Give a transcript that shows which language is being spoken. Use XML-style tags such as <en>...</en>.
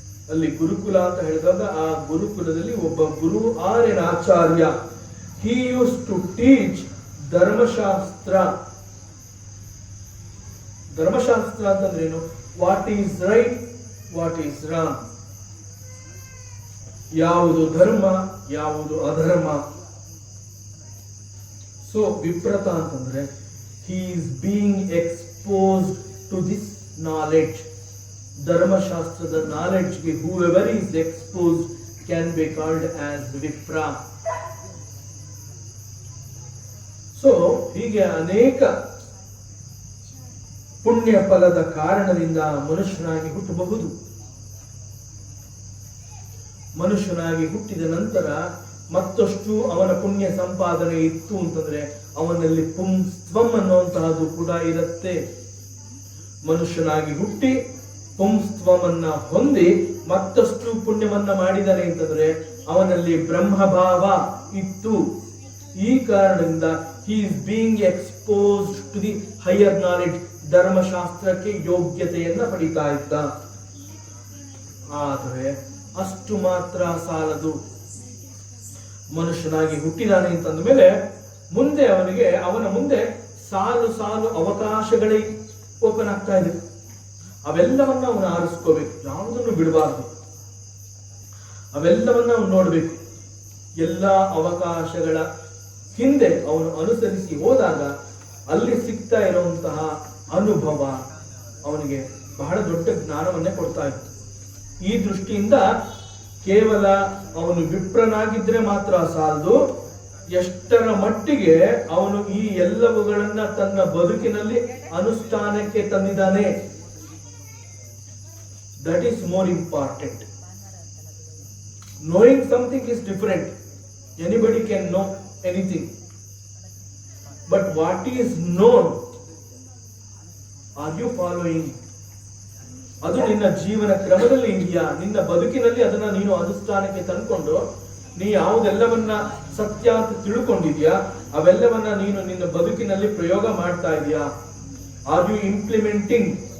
<kn>ಅಲ್ಲಿ ಗುರುಕುಲ ಅಂತ ಹೇಳಿದಾಗ ಆ ಗುರುಕುಲದಲ್ಲಿ ಒಬ್ಬ ಗುರು</kn> <en>R N</en> <kn>Acharya,</kn> <en>he used to teach</en> <kn>ಧರ್ಮಶಾಸ್ತ್ರ. ಧರ್ಮಶಾಸ್ತ್ರ ಅಂತಂದ್ರೇನು?</kn> <en>what is right, what is wrong,</en> <kn>ಯಾವುದು ಧರ್ಮ, ಯಾವುದು ಅಧರ್ಮ.</kn> <en>so</en> <kn>ವಿಪ್ರತ ಅಂತಂದ್ರೆ</kn> <en>he is being exposed to this knowledge.</en> <kn>ಧರ್ಮಶಾಸ್ತ್ರದ ನಾಲೆಡ್ಜ್ಗೆ</kn> <en>whoever is exposed can be called as vipra.</en> <kn>So ಹೀಗೆ ಅನೇಕ ಪುಣ್ಯ ಫಲದ ಕಾರಣದಿಂದ ಮನುಷ್ಯನಾಗಿ ಹುಟ್ಟಬಹುದು. ಮನುಷ್ಯನಾಗಿ ಹುಟ್ಟಿದ ನಂತರ ಮತ್ತಷ್ಟು ಅವನ ಪುಣ್ಯ ಸಂಪಾದನೆ ಇತ್ತು ಅಂತಂದ್ರೆ ಅವನಲ್ಲಿ ಪುಂಸ್ತ್ವಂ ಅನ್ನುವಂತಹದ್ದು ಕೂಡ ಇರುತ್ತೆ. ಮನುಷ್ಯನಾಗಿ ಹುಟ್ಟಿ ಪುಂಸ್ತ್ವಮನ್ನ ಹೊಂದಿ ಮತ್ತಷ್ಟು ಪುಣ್ಯವನ್ನ ಮಾಡಿದಾನೆ ಅಂತಂದ್ರೆ ಅವನಲ್ಲಿ ಬ್ರಹ್ಮಭಾವ ಇತ್ತು. ಈ ಕಾರಣದಿಂದ</kn> <en>he is being exposed to the higher knowledge.</en> <kn>ಧರ್ಮಶಾಸ್ತ್ರಕ್ಕೆ ಯೋಗ್ಯತೆಯನ್ನ ಪಡಿತಾ ಇದ್ದ. ಆದರೆ ಅಷ್ಟು ಮಾತ್ರ ಸಾಲದು. ಮನುಷ್ಯನಾಗಿ ಹುಟ್ಟಿದಾನೆ ಅಂತಂದ ಮೇಲೆ ಮುಂದೆ ಅವನ ಮುಂದೆ ಸಾಲು ಸಾಲು ಅವಕಾಶಗಳೇ ಓಪನ್ ಆಗ್ತಾ ಇದೆ. ಅವೆಲ್ಲವನ್ನ ಅವನು ಆರಿಸ್ಕೋಬೇಕು, ಯಾವುದನ್ನು ಬಿಡಬಾರ್ದು. ಅವೆಲ್ಲವನ್ನ ಅವನು ನೋಡ್ಬೇಕು. ಎಲ್ಲ ಅವಕಾಶಗಳ ಹಿಂದೆ ಅವನು ಅನುಸರಿಸಿ ಹೋದಾಗ ಅಲ್ಲಿ ಸಿಗ್ತಾ ಇರುವಂತಹ ಅನುಭವ ಅವನಿಗೆ ಬಹಳ ದೊಡ್ಡ ಜ್ಞಾನವನ್ನೇ ಕೊಡ್ತಾ ಇತ್ತು. ಈ ದೃಷ್ಟಿಯಿಂದ ಕೇವಲ ಅವನು ವಿಪ್ರನಾಗಿದ್ರೆ ಮಾತ್ರ ಸಾಲದು, ಎಷ್ಟರ ಮಟ್ಟಿಗೆ ಅವನು ಈ ಎಲ್ಲವುಗಳನ್ನ ತನ್ನ ಬದುಕಿನಲ್ಲಿ ಅನುಷ್ಠಾನಕ್ಕೆ ತಂದಿದ್ದಾನೆ,</kn> <en>That is more important. Knowing something is different. Anybody can know anything. But what is known, are you following?</en> <kn>ಅದು ನಿನ್ನ ಜೀವನ ಕ್ರಮದಲ್ಲಿ ಇದೆಯಾ, ನಿನ್ನ ಬದುಕಿನಲ್ಲಿ ಅದನ್ನ ನೀನು ಅನುಷ್ಠಾನಕ್ಕೆ ತಂದುಕೊಂಡು ನೀ ಯಾವುದೆಲ್ಲವನ್ನ ಸತ್ಯ ಅಂತ ತಿಳ್ಕೊಂಡಿದ್ಯಾ ಅವೆಲ್ಲವನ್ನ ನೀನು ನಿನ್ನ ಬದುಕಿನಲ್ಲಿ ಪ್ರಯೋಗ ಮಾಡ್ತಾ ಇದೆಯಾ,</kn> <en>Are you implementing?</en>